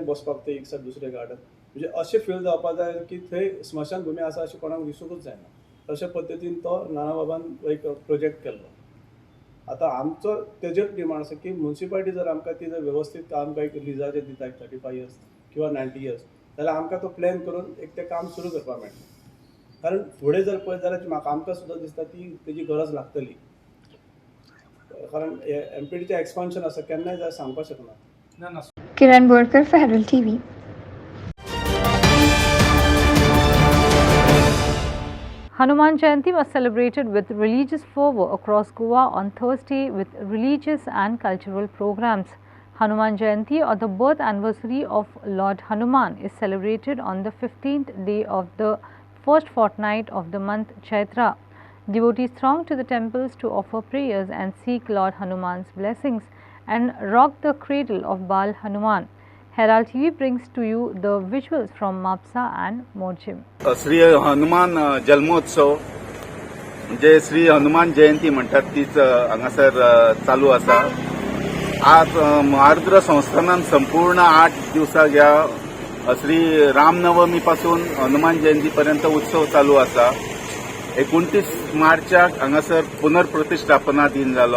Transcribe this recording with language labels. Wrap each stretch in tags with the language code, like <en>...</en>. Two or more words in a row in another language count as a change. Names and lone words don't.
<kok>बसपाक ते एक सायड दुसरे गार्डन म्हणजे अशें फील जावपाक जाय की थंय स्मशान भूमी आसा अशें कोणाक दिसूंकूच जायना तशा पद्दतीन तो नानाबाबान एक प्रोजेक्ट केल्लो आतां आमचो तेजेर डिमांड आसा की म्युनिसिपालिटी जर आमकां ती जर वेवस्थीत आमकां एक लिजाचेर दिता 35 इयर्स किंवा 90 इयर्स जाल्यार आमकां तो प्लॅन करून एक तें काम सुरू करपाक मेळटा कारण फुडें जर पळयत जाल्यार म्हाका आमकां सुद्दां दिसता ती तेजी गरज लागतली कारण एमपीडीचें एक्सपान्शन आसा केन्नाय जाय सांगपाक शकना.</kok> <en>Kiran Bodkar for Herald TV. Hanuman Jayanti was celebrated with religious fervour across Goa on Thursday with religious and cultural programs. Hanuman Jayanti, or the birth anniversary of Lord Hanuman, is celebrated on the 15th day of the first fortnight of the month Chaitra. Devotees throng to the temples to offer prayers and seek Lord Hanuman's blessings and rock the cradle of Bal Hanuman. Herald TV brings to you the visuals from Mapsa and Morjim.</en> <kok>श्री हनुमान जन्मोत्सव म्हणजे श्री हनुमान जयंती म्हणतात तीच हांगासर चालू आसा. आज आर्द्र संस्थानान संपूर्ण 8 दिवसां ह्या श्री रामनवमी पासून हनुमान जयंती पर्यंत उत्सव चालू आसा. 29 मार्चाक हांगासर पुनर्प्रतिष्ठापना दिन जालो.</kok>